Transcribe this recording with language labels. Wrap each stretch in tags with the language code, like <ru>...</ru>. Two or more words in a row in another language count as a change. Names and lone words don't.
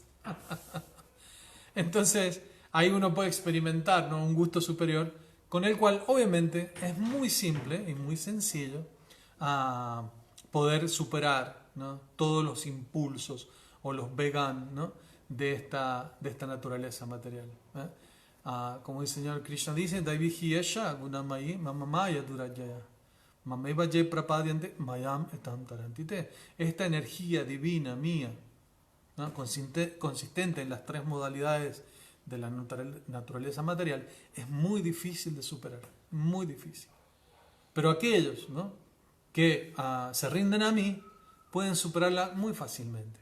<es>Entonces, ahí uno puede experimentar, ¿no?, un gusto superior, con el cual obviamente es muy simple y muy sencillo poder superar, ¿no?, todos los impulsos o los vegan, ¿no?, de esta naturaleza material. Como el Señor Krishna dice,</es> <sa>दैविहि यश गुणमयी ममामया दुरजया मामेव ये प्रपद्यन्ते मयम् एतम् तरन्तिते.</sa> <es>Esta energía divina mía, ¿no? Consistente en las tres modalidades de la naturaleza material, es muy difícil de superar, muy difícil. Pero aquellos, ¿no?, que se rinden a mí pueden superarla muy fácilmente.</es>